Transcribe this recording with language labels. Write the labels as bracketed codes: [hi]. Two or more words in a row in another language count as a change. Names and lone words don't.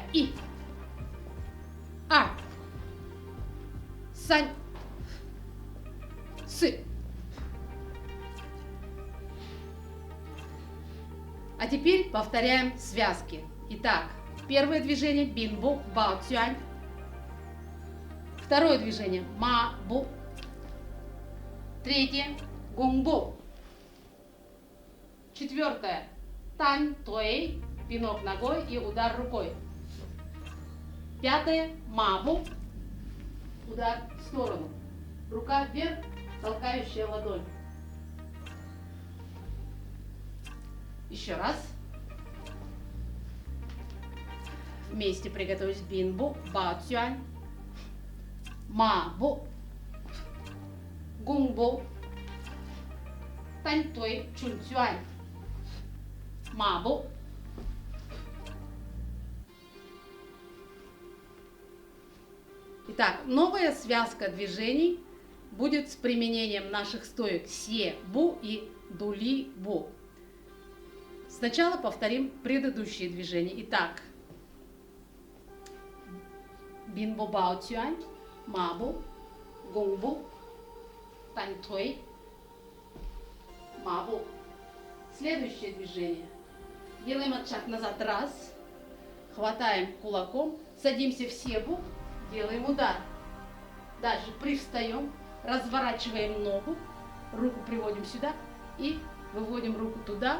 [zh] 一。二。三. Сы. [ru] А теперь повторяем связки. Итак, первое движение [zh] 并步，抱拳. [ru] Второе движение [zh] 马步. [ru] Третье – гунгбо. Четвертое – [zh] 弹腿, [ru] пинок ногой и удар рукой. Пятое – мабу, удар в сторону. Рука вверх, толкающая ладонь. Еще раз. Вместе приготовились [zh] 并步，抱拳，马步，弓步，弹腿，冲拳，马步. [ru] Итак, новая связка движений будет с применением наших стоек [zh] 歇步 [ru] и [zh] 独立步. [ru] Сначала повторим предыдущие движения. Итак, [zh] 并步抱拳，马步，弓步，弹腿，马步. [ru] Следующее движение. Делаем отшаг назад. Раз. Хватаем кулаком. Садимся в себу. Делаем удар. Дальше привстаем. Разворачиваем ногу. Руку приводим сюда. И выводим руку туда.